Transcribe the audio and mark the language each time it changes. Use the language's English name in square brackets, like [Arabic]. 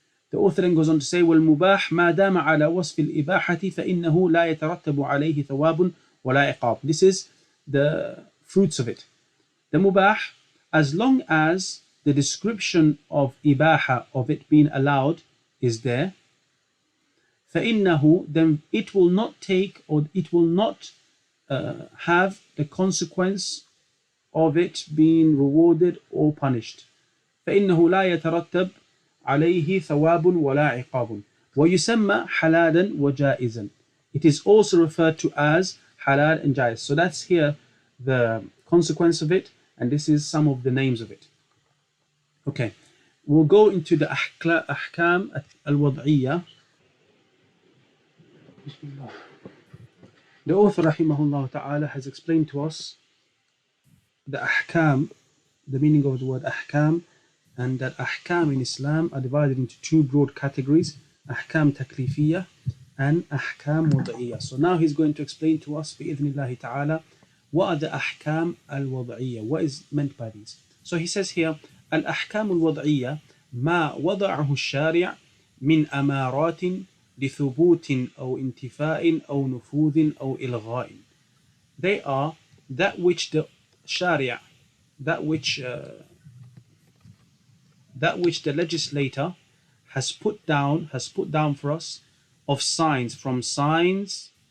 [English] The author then goes on to say, [Arabic] والمباح ما دام على وصف الإباحة فإنه لا يترتب عليه ثواب ولا عقاب. [English] This is the fruits of it. The mubah, as long as the description of ibaha, of it being allowed, is there, [Arabic] فإنه, [English] then it will not take, or it will not have the consequence of it being rewarded or punished. [Arabic] فإنه لا يترتب عليه ثواب ولا عقاب. ويسمى حلالا وجائزا. [English] It is also referred to as halal and jaiz. So that's here the consequence of it, And this is some of the names of it. Okay, we'll go into the Ahkam al-Wad'iyyah. The author rahimahullaah ta'ala has explained to us the Ahkam, the meaning of the word Ahkam, and that Ahkam in Islam are divided into two broad categories: Ahkam Taklifiyyah and Ahkam Wad'iyyah. So now he's going to explain to us, bi'idhnillahi ta'ala, what are the Ahkam al-Wad'iyyah, what is meant by these. So he says here, [Arabic] al-Ahkam al-Wad'iyyah ما وضعه الشارع من أمارات لثبوت أو انتفاء أو نفوذ أو إلغاء. [English] They are that which the Sharia, that which the legislator has put down for us of signs, from signs